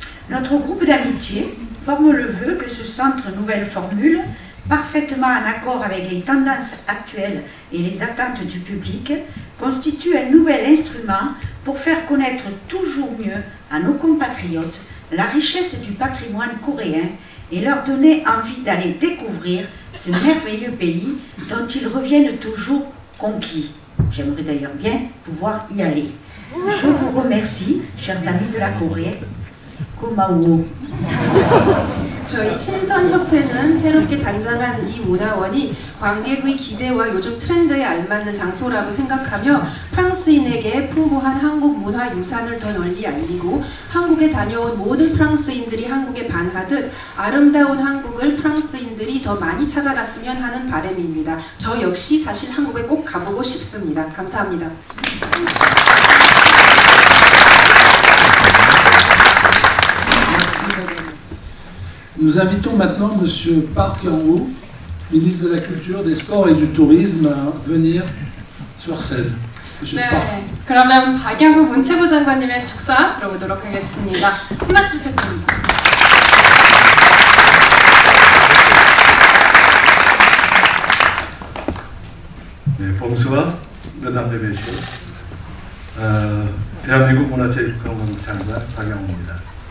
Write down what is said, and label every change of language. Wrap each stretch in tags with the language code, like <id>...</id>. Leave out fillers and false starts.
<fr>Notre groupe d'amitié forme le vœu que ce centre nouvelle formule, parfaitement en accord avec les tendances actuelles et les attentes du public, constitue un nouvel instrument pour faire connaître toujours mieux à nos compatriotes la richesse du patrimoine coréen et leur donner envie d'aller découvrir ce merveilleux pays dont ils reviennent toujours conquis. J'aimerais d'ailleurs bien pouvoir y aller. Je vous remercie, chers amis de la Corée.</fr> <ko>고마워. 저희 친선협회는 새롭게 단장한 이 문화원이 관객의 기대와 요즘 트렌드에 알맞는 장소라고 생각하며 프랑스인에게 풍부한 한국 문화 유산을 더 널리 알리고 한국에 다녀온 모든 프랑스인들이 한국에 반하듯 아름다운 한국을 프랑스인들이 더 많이 찾아갔으면 하는 바람입니다. 저 역시 사실 한국에 꼭 가보고 싶습니다. 감사합니다.</ko> <fr>Nous invitons maintenant M. Park Yang-woo, ministre de la Culture, des Sports et du Tourisme, à venir sur scène. Monsieur Park.</fr> <ko>네, 그러면 박양구 문체부 장관님의 축사 들어보도록 하겠습니다. 한 말씀 부탁드립니다. 네,</ko> <fr>봉수와 mesdames et messieurs,</fr> <ko>대한민국 문화체육관광부 장관 박양호입니다.</ko>